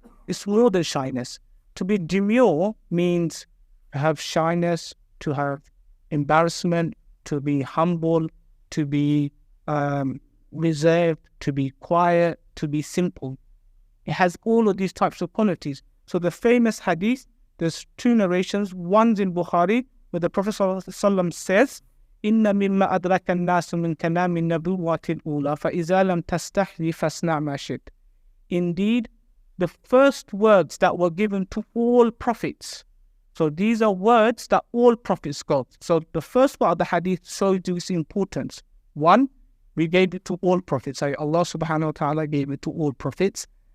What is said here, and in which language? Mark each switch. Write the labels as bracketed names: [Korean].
[English] It's more than shyness. To be demure means to have shyness, to have embarrassment, to be humble, to be reserved, to be quiet, to be simple. It has all of these types of qualities. So the famous hadith, there's two narrations. One's in Bukhari, where the Prophet ﷺ says, [Arabic] إِنَّ مِمَّا أَدْرَكَ النَّاسُ مِنْ كَلَامِ النَّبُوَّةِ الْأُولَى فَإِذَا لَمْ تَسْتَحْيِ فَاصْنَعْ مَا شِئْتَ. [English] Indeed, the first words that were given to all prophets. So these are words that all prophets got. So the first part of the hadith shows you its importance. One, we gave it to all prophets. Allah subhanahu wa ta'ala gave it to all prophets.